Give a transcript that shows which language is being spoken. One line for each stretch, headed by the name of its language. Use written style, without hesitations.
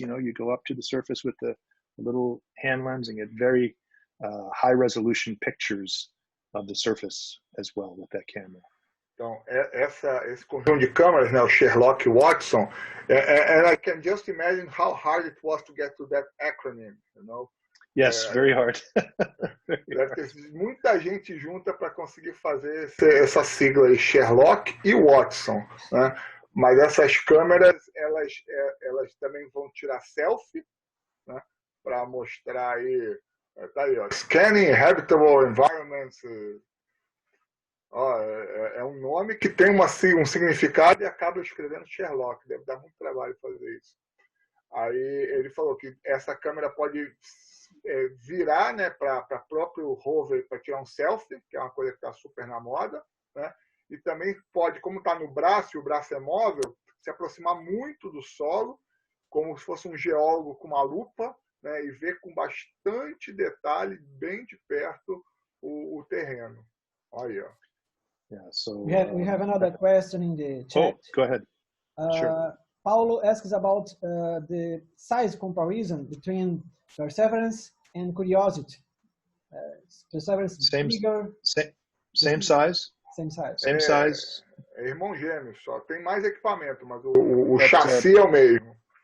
English: You know, you go up to the surface with the little hand lens and get very high resolution pictures of the surface as well with that camera.
Portuguese: Então, esse conjunto de câmeras, né, o Sherlock Watson,
English: and I can just imagine how hard it was to get to that acronym, you know. Yes, very hard.
Portuguese: Deve ter muita gente junta para conseguir fazer essa sigla aí, Sherlock e Watson, né? Mas essas câmeras, elas também vão tirar selfie, né? Para mostrar aí, tá aí, ó, Scanning Habitable Environments. Ó, é um nome que tem um significado e acaba escrevendo Sherlock. Deve dar muito trabalho fazer isso. Aí ele falou que essa câmera pode virar, né, para próprio rover para tirar um selfie, que é uma coisa que está super na moda, né? E também pode, como está no braço e o braço é móvel, se aproximar muito do solo, como se fosse um geólogo com uma lupa, né, e ver com bastante detalhe, bem de perto, o terreno. Aí, ó.
English: Yeah, so, we have another question in the chat. Oh, go ahead. Sure. Paulo asks about the size comparison between Perseverance and Curiosity. Perseverance is bigger. Same size? Same size. Same size.
Portuguese: É irmão gêmeo, só tem mais equipamento, mas o chassi é o mesmo.